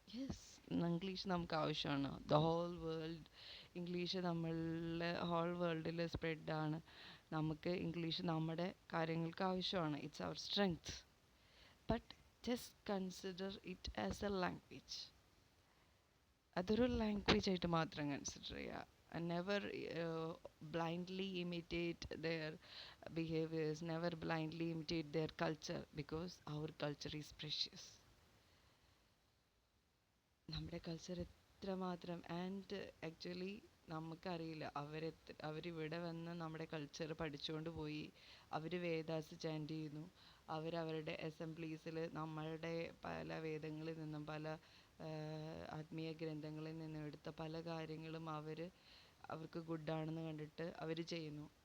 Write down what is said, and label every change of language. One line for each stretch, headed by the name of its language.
Malayalam: Yes, English നമുക്ക് ആവശ്യമാണ്. The whole world English നമ്മളുടെ ഹോൾ വേൾഡിൽ സ്പ്രെഡാണ്. നമുക്ക് ഇംഗ്ലീഷ് നമ്മുടെ കാര്യങ്ങൾക്ക് ആവശ്യമാണ്. It's our strength. But just consider it as A language. അതൊരു ലാംഗ്വേജ് ആയിട്ട് മാത്രം കൺസിഡർ ചെയ്യുക.
English: Never blindly imitate their behaviors, never blindly imitate their culture, because our culture is precious.
Malayalam: നമ്മുടെ കൾച്ചർ എത്രമാത്രം, ആൻഡ് ആക്ച്വലി നമുക്കറിയില്ല അവരിവിടെ വന്ന് നമ്മുടെ കൾച്ചർ പഠിച്ചുകൊണ്ട് പോയി. അവർ വേദാസ് ചാൻറ്റ് ചെയ്യുന്നു. അവരവരുടെ അസംബ്ലീസിൽ നമ്മളുടെ പല വേദങ്ങളിൽ നിന്നും പല ആത്മീയ ഗ്രന്ഥങ്ങളിൽ നിന്നും എടുത്ത പല കാര്യങ്ങളും അവർക്ക് ഗുഡാണെന്ന് കണ്ടിട്ട് അവർ ചെയ്യുന്നു.